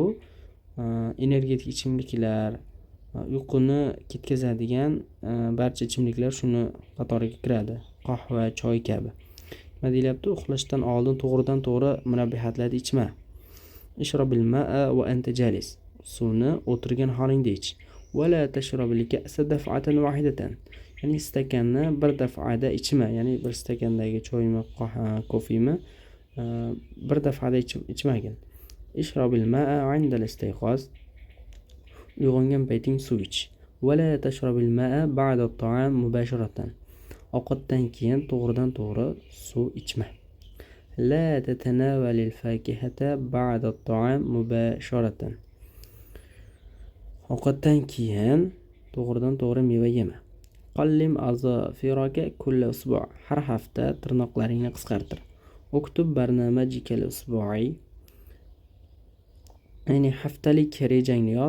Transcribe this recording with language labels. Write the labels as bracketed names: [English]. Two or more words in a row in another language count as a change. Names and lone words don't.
[Uzbek] Energetik ichimliklar, uyquni ketkazadigan barcha ichimliklar shuni qatoriga kiradi. Qahva, choy kabi. Nima deyilyapti? Uxlashdan oldin to'g'ridan to'g'ri munabbihatlarni ichma. [Arabic] اشرب الماء وأنت جالس. [Uzbek] Suvni o'tirgan holingda ich. [Arabic] ولا تشرب الكأس دفعة واحدة. [Uzbek] ya'ni stakanni bir dafada ichma, ya'ni bir stakandagi choymi, kofemi bir dafada ichmagin. [Arabic] اشرب الماء عند الاستيقاظ, [Uzbek] uyg'ongan payting suv ich. [Arabic] ولا تشرب الماء بعد الطعام مباشرة. [Uzbek] ovqatdan keyin to'g'ridan to'g'ri suv ichma. [Arabic] لا تتناول الفاكهة بعد الطعام مباشرة. [Uzbek] ovqatdan keyin to'g'ridan to'g'ri meva yema. [Arabic] قلم أظافرك كل أسبوع'. [Uzbek] har hafta tirnoqlaringni qisqartir. [Arabic] اكتب برنامجك الأسبوعي, [Uzbek] ya'ni haftalik rejangni yoz.